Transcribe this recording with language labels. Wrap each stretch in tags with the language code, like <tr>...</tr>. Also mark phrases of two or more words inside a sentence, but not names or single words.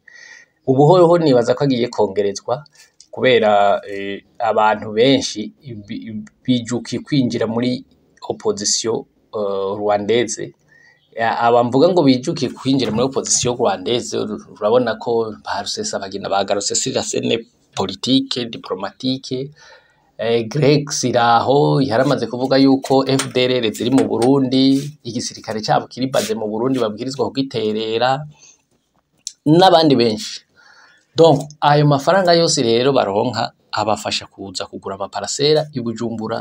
<rn>Ubu hoho nibaza ko agiye kongerezwa kubera abantu benshi bijukiye kwinjira muri</rn> <fr>opposition rwandaise.</fr> <rn>Abamvuga ngo bijukiye kwinjira muri</rn> <fr>opposition rwandaise,</fr> <rn>urabona ko barusesa bagina bagarutse</rn> <fr>sur la scène politique diplomatique.</fr> <rn>Greg Siraho yaramaze kuvuga yuko FDLR ziri mu Burundi, igisirikare cyabo kiri baze mu Burundi babwirizwa kugiterera n'abandi benshi. Donc ayo mafaranga yose rero baronka abafasha kuza kugura amaparasera i Bujumbura.</rn>